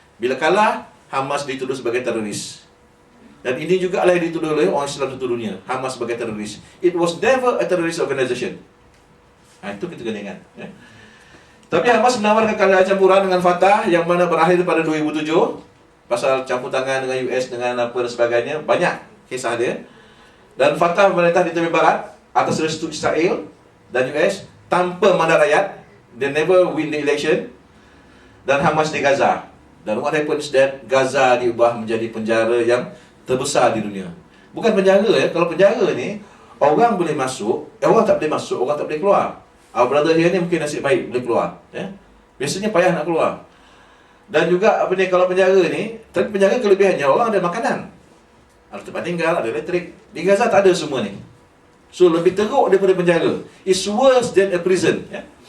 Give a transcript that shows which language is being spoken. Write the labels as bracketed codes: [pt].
[ms] Bila kalah, Hamas dituduh sebagai teroris. Dan ini juga lah yang dituduh oleh orang Islam seluruh dunia, Hamas sebagai teroris. [en] It was never a terrorist organization. [ms] Itu kita kena ingat. Tapi Hamas menawarkan keadaan campuran dengan Fatah yang mana berakhir pada 2007 pasal campur tangan dengan US dengan apa dan sebagainya. Banyak kisah dia. Dan Fatah memerintah di tepi barat atas restu Israel dan US tanpa mandat rakyat. [en] They never win the election. [ms] Dan Hamas di Gaza. Dan [en] what happens that [ms] Gaza diubah menjadi penjara yang terbesar di dunia. Bukan penjara ya. Kalau penjara ni orang boleh masuk, orang tak boleh masuk, orang tak boleh keluar. [en] Our brother here [ms] ni mungkin nasib baik boleh keluar, ya. Biasanya payah nak keluar. Dan juga apa ni, kalau penjara ni, tapi penjara kelebihannya orang ada makanan, ada tempat tinggal, ada elektrik. Di Gaza tak ada semua ni. So lebih teruk daripada penjara. [en] It's worse than a prison, ya.